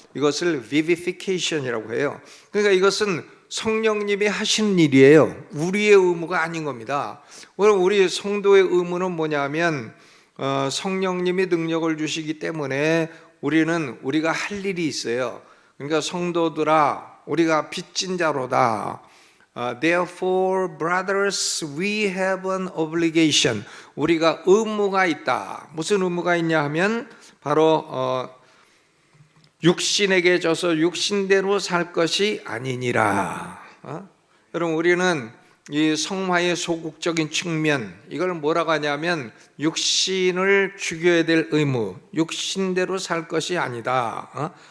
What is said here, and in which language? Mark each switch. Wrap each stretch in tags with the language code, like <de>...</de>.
<ko>이것을 vivification이라고 해요. 그러니까 이것은 성령님이 하시는 일이에요. 우리의 의무가 아닌 겁니다. 오늘 우리 성도의 의무는 뭐냐면 성령님이 능력을 주시기 때문에 우리가 할 일이 있어요. 그러니까 성도들아 우리가 빚진 자로다.</ko> <en>Therefore, brothers, we have an obligation.</en> <ko>우리가 의무가 있다. 무슨 의무가 있냐 하면 바로 육신에게 져서 육신대로 살 것이 아니니라. 여러분, 우리는 이 성화의 소극적인 측면, 이걸 뭐라고 하냐면 육신을 죽여야 될 의무, 육신대로 살 것이 아니다.</ko>